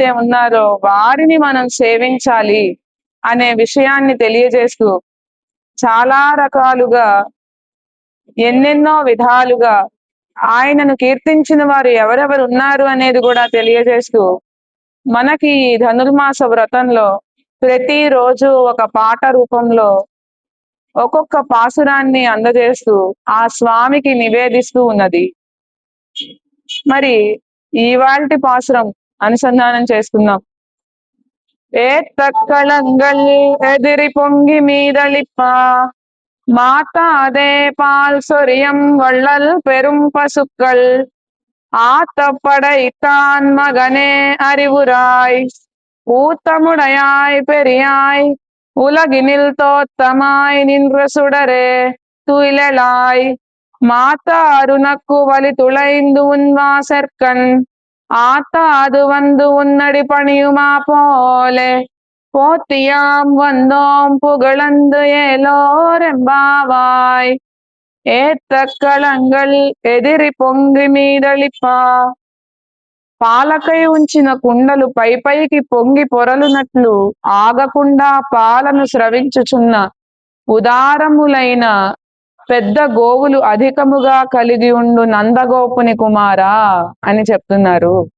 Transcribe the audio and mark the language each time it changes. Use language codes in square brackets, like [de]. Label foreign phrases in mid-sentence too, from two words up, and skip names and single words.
[te] ఉన్నారో వారిని మనం సేవించాలి అనే విషయాన్ని తెలియజేస్తూ చాలా రకాలుగా ఎన్నెన్నో విధాలుగా ఆయనను కీర్తించిన వారు ఎవరెవరు ఉన్నారు అనేది కూడా తెలియజేస్తూ మనకి ఈ ధనుర్మాస వ్రతంలో ప్రతిరోజు ఒక పాట రూపంలో ఒక్కొక్క పాసురాన్ని అందజేస్తూ ఆ స్వామికి నివేదిస్తూ ఉన్నది. మరి ఇవాల్టి పాసురం అనుసంధానం చేసుకుందాం. [ta] ஏத்தக்களங்கள் எதிரி பொங்கி மீதளிப்பா மாத்தாதே பால் சொரியம் வள்ளல் பெரும் பசுக்கள் ஆத்தப்படைத்தான் மகனே அறிவுராய் ஊத்தமுடையாய் பெரியாய் உலகினில் தோத்தமாய் நின்ற சுடரே துயிலாய் மாத்தா அருணக்கு வலி துளைந்து உன் வாசற்கண் ஆத்தா அது வந்து உன்னடி பணியுமா போலே போத்தியாம் வந்தோம் புகழந்து ஏலோரெம்பாவாய். ஏற்றக்கலங்கள் எதிர் பொங்கி மீதளிப்ப. [te] పాలకై ఉంచిన కుండలు పై పైకి పొంగి పొరలునట్లు ఆగకుండా పాలను స్రవించుచున్న ఉదారములైన పెద్ద గోవులు అధికముగా కలిగి ఉండు నందగోపుని కుమారా అని చెప్తున్నారు.